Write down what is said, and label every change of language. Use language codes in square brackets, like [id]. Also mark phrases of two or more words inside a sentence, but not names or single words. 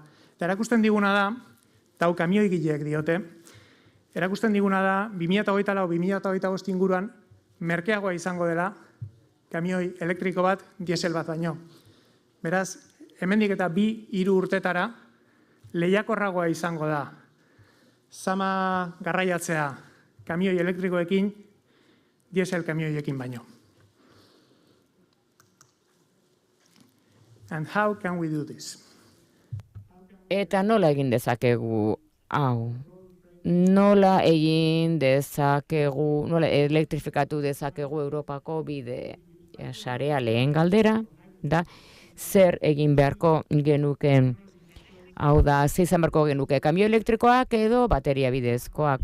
[eu] Eta erakusten diguna da, eta hau kamioigileek diote, erakusten diguna da 2024-2025 inguruan merkeagoa izango dela kamioi elektriko bat diesel bat baino. Beraz, hemendik eta 2-3 urtetara lehiakorragoa izango da zama garraiatzea kamioi elektrikoekin diesel kamioiekin baino. [en] And how can we do this? [eu] Eta nola egin dezakegu hau? Nola egin dezakegu, nola elektrifikatu dezakegu Europako bide sarea lehen galdera, da zer egin beharko genuken, hau da, izan beharko genuke kamio elektrikoak edo bateria bidezkoak.